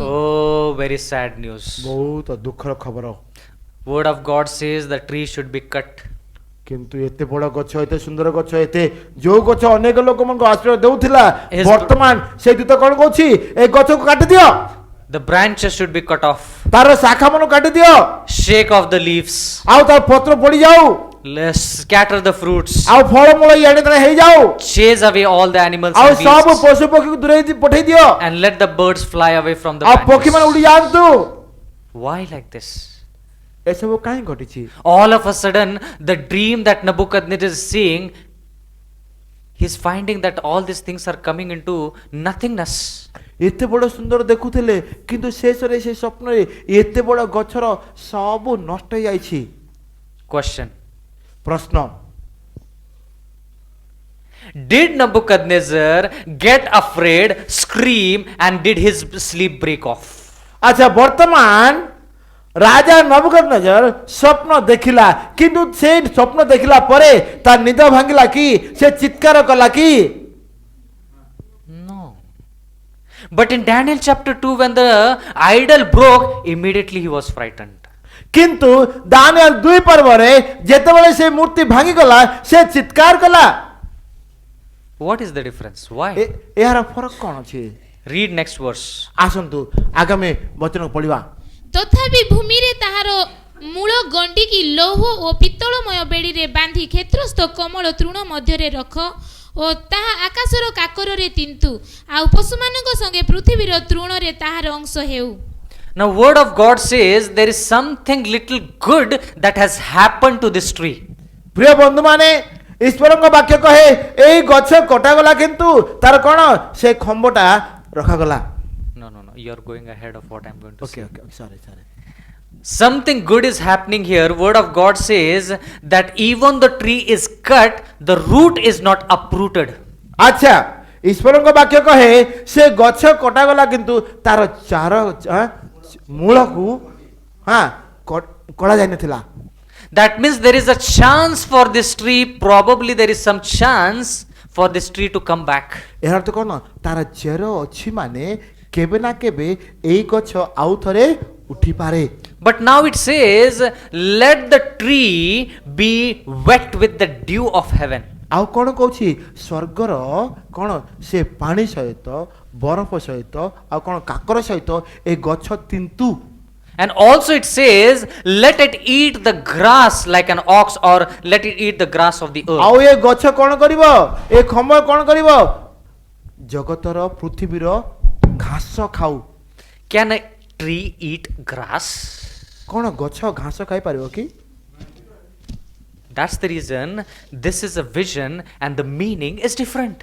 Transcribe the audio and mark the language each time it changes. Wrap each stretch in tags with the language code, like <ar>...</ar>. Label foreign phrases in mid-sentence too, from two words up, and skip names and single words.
<en>Oh, very sad news.</en> <or>ବହୁତ ଦୁଃଖର ଖବର।</or> <en>Word of God says the tree should be cut.</en> <or>କିନ୍ତୁ ଏତେ ବଡ଼ ଗଛ, ଏତେ ସୁନ୍ଦର ଗଛ, ଏତେ ଯୋଉ ଗଛ ଅନେକ ଲୋକମାନଙ୍କୁ ଆଶ୍ରୟ ଦେଉଥିଲା,</or> <en>Yes,</en> <or>ବର୍ତ୍ତମାନ ସେ ଦୂତ କ'ଣ କହୁଛି? ଏ ଗଛକୁ କାଟିଦିଅ,</or> <en>The branches should be cut off.</en> <or>ତାର ଶାଖା ମାନଙ୍କୁ କାଟିଦିଅ,</or> <en>Shake off the leaves.</en> <or>ଆଉ ତାର ପତ୍ର ପଡ଼ିଯାଉ,</or> <en>Let's scatter the fruits.</en> <or>ଆଉ ଫଳମୂଳ ଇଆଡ଼େ ତାର ହେଇଯାଉ,</or> <en>Chase away all the animals</en> <or>ଆଉ</or> <en>and</en> <or>ସବୁ</or> <en>beasts.</en> <or>ପଶୁ ପକ୍ଷୀକୁ ଦୂରେଇ ପଠେଇ ଦିଅ,</or> <en>And let the birds fly away from the</en> <or>ଆଉ ପକ୍ଷୀମାନେ</or> <en>branches.</en> <or>ଉଡ଼ି ଯାଆନ୍ତୁ।</or> <en>Why like this?</en> <or>ଏସବୁ କାହିଁ ଘଟିଛି?</or> <en>All of a sudden, the dream that Nebuchadnezzar is seeing, he's finding that all these things are coming into nothingness.</en> <or>ଏତେ ବଡ଼ ସୁନ୍ଦର ଦେଖୁଥିଲେ, କିନ୍ତୁ ଶେଷରେ ସେ ସ୍ୱପ୍ନରେ ଏତେ ବଡ଼ ଗଛର ସବୁ ନଷ୍ଟ ହେଇଯାଇଛି।</or> <en>Question.</en> <or>ପ୍ରଶ୍ନ,</or> <en>Did Nebuchadnezzar get afraid, scream, and did his sleep break off?</en> <or>ଆଚ୍ଛା ବର୍ତ୍ତମାନ ରାଜା ନବୁକଦନେଜର ସ୍ୱପ୍ନ ଦେଖିଲା, କିନ୍ତୁ ସେ ସ୍ୱପ୍ନ ଦେଖିଲା ପରେ ତା ନିଦ ଭାଙ୍ଗିଲା କି? ସେ ଚିତ୍କାର କଲା କି?</or> <en>No. But in Daniel chapter 2, when the idol broke, immediately he was frightened.</en> <or>କିନ୍ତୁ ଦାନିଏଲ 2 ପର୍ବରେ ଯେତେବେଳେ ସେ ମୂର୍ତ୍ତି ଭାଙ୍ଗିଗଲା ସେ ଚିତ୍କାର କଲା।</or> <en>What is the difference? Why?</en> <or>ଏହାର ଫରକ କ'ଣ ଅଛି?</or> <en>Read next verse.</en> <or>ଆସନ୍ତୁ ଆଗାମୀ ବଚନ ପଢ଼ିବା। ତଥାପି ଭୂମିରେ ତାହାର ମୂଳ ଗଣ୍ଡିକି ଲୌହ ଓ ପିତ୍ତଳମୟ ବେଡ଼ିରେ ବାନ୍ଧି କ୍ଷେତ୍ରସ୍ଥ କମଳ ତୃଣ ମଧ୍ୟରେ ରଖ ଓ ତାହା ଆକାଶର କାକରରେ ତିନ୍ତୁ, ଆଉ ପଶୁମାନଙ୍କ ସଙ୍ଗେ ପୃଥିବୀର ତୃଣରେ ତାହାର ଅଂଶ ହେଉ।</or> <en>Now, word of God says there is something little good that has happened to this tree.</en> <or>ପ୍ରିୟ ବନ୍ଧୁମାନେ, ଈଶ୍ୱରଙ୍କ ବାକ୍ୟ କହେ ଏଇ ଗଛ କଟାଗଲା, କିନ୍ତୁ ତାର କ'ଣ? ସେ ଖମ୍ବଟା ରଖାଗଲା।</or> <en>No, you are going ahead of what I am going to say. Okay, sorry. Something good is happening here. Word of God says that even the tree is cut, the root is not uprooted.</en> <or>ଆଚ୍ଛା, ଈଶ୍ୱରଙ୍କ ବାକ୍ୟ କହେ ସେ ଗଛ କଟାଗଲା, କିନ୍ତୁ ତାର ଚାର ମୂଳକୁ କଡ଼ା ଯାଇନଥିଲା।</or> <en>That means there is a chance for this tree, probably there is some chance for this tree to come back.</en> <or>ଏହାର ତ କ'ଣ? ତାର ଚେର ଅଛି ମାନେ କେବେ ନା କେବେ ଏଇ ଗଛ ଆଉ ଥରେ ଉଠିପାରେ।</or> <en>But now it says, let the tree be wet with the dew of heaven.</en> <or>ଆଉ କ'ଣ କହୁଛି? ସ୍ୱର୍ଗର କ'ଣ ସେ ପାଣି ସହିତ, ବରଫ ସହିତ, ଆଉ କ'ଣ କାକର ସହିତ ଏ ଗଛ ତିନ୍ତୁ।</or> <en>And also it says, let it eat the grass like an ox, or let it eat the grass of the</en> <or>ଆଉ</or> <en>earth.</en> <or>ଏ ଗଛ କ'ଣ କରିବ? ଏ ଖମ୍ବ କ'ଣ କରିବ? ଜଗତର ପୃଥିବୀର ଘାସ ଖାଉ।</or> <en>Can a tree eat grass?</en> <or>କ'ଣ ଗଛ ଘାସ ଖାଇପାରିବ କି?</or> <en>That's the reason this is a vision and the meaning is different.</en>